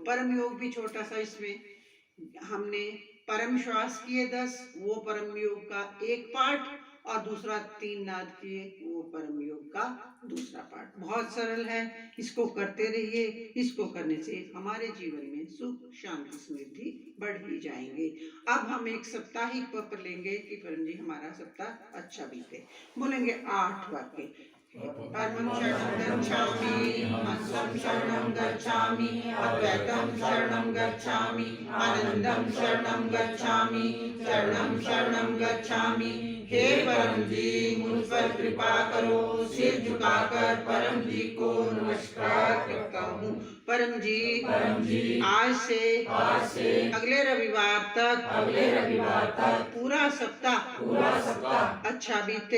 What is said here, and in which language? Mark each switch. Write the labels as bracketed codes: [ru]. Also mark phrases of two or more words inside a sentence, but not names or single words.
[hi] परम योग भी छोटा सा, इसमें हमने परम श्वास किए 10, वो परम योग का एक पार्ट, और दूसरा 3 नाद किए, वो परम योग का दूसरा पार्ट। बहुत सरल है, इसको करते रहिए। इसको करने से हमारे जीवन में सुख शांति समृद्धि बढ़ ही जाएंगे। अब हम एक साप्ताहिक पत्र लेंगे कि परम जी हमारा सप्ताह अच्छा बीते। बोलेंगे 8 वाक्य। [sa] परमं शरणं गच्छामि, हंसं शरणं गच्छामि, अद्वैतं शरणं गच्छामि, आनंदं शरणं गच्छामि, शरणं शरणं गच्छामि। [hi] हे परम जी, मुझ पर कृपा करो। सिर झुकाकर परम जी को नमस्कार करता हूँ। परम जी आज से अगले रविवार तक पूरा सप्ताह अच्छा बीते।